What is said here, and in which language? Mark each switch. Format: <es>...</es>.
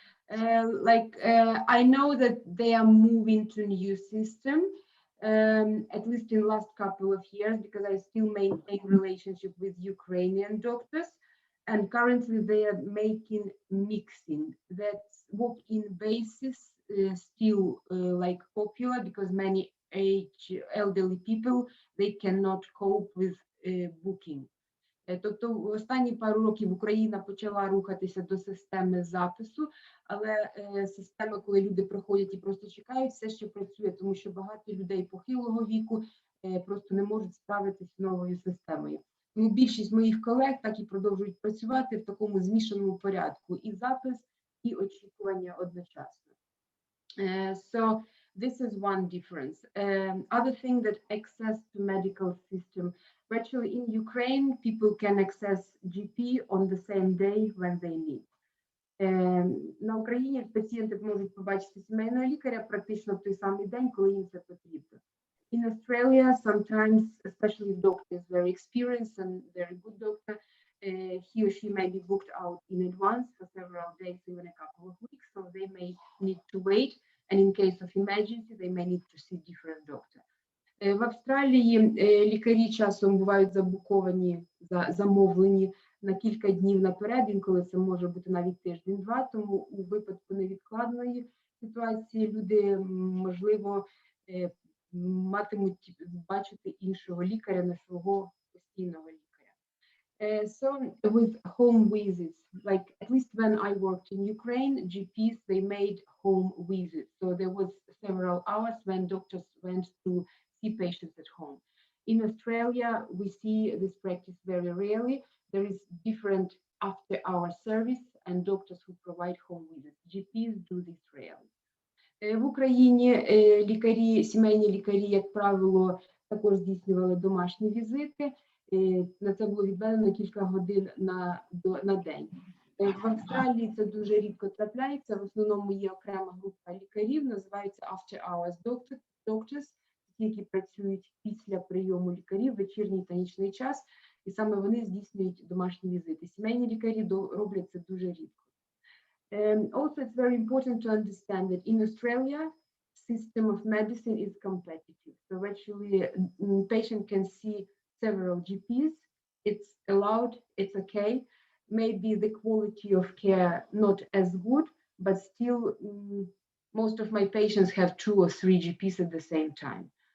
<en>I know that they are moving to a new system, at least in the last couple of years, because I still maintain relationship with Ukrainian doctors. And currently they are making mixing. That walk-in basis is still popular because many elderly people, they cannot cope with booking.</en> <uk>Тобто в останні пару років Україна почала рухатися до системи запису, але система, коли люди приходять і просто чекають, все ще працює, тому що багато людей похилого віку просто не можуть справитися з новою системою. Тому більшість моїх колег так і продовжують працювати в такому змішаному порядку. І запис, і очікування одночасно.</uk> <en>So this is one difference. Other thing that access to medical system. Virtually in Ukraine, people can access GP on the same day when they need.</en> <uk>На Україні пацієнти можуть побачити сімейного лікаря практично в той самий день, коли їм це потрібно.</uk> <en>In Australia, sometimes, especially if doctor is very experienced and very good doctor, he or she may be booked out in advance for several days, even a couple of weeks, so they may need to wait. And in case of emergency, they may need to see different doctor.</en> <uk>В Австралії лікарі часом бувають забуковані, замовлені на кілька днів наперед, інколи це може бути навіть тиждень-два, тому у випадку невідкладної ситуації люди, можливо, матимуть бачити іншого лікаря, не свого постійного лікаря.</uk> <en>So with home visits, like at least when I worked in Ukraine, GPs, they made home visits. So there was several hours when doctors went to see patients at home. In Australia, we see this practice very rarely. There is different after-hour service and doctors who provide home visits. GPs do this rarely.</en> <uk>В Україні лікарі, сімейні лікарі, як правило, також здійснювали домашні візити. На це було відведено кілька годин на день. В Австралії це дуже рідко трапляється. В основному є окрема група лікарів, називаються after hours doctors, які працюють після прийому лікарів, вечірній та нічний час, і саме вони здійснюють домашні візити. Сімейні лікарі роблять це дуже рідко.</uk> <en>Also, it's very important to understand that in Australia, system of medicine is competitive. So actually, patient can see several GPs. It's allowed, it's okay. Maybe the quality of care not as good, but still most of my patients have 2 or 3 GPs at the same time.</en>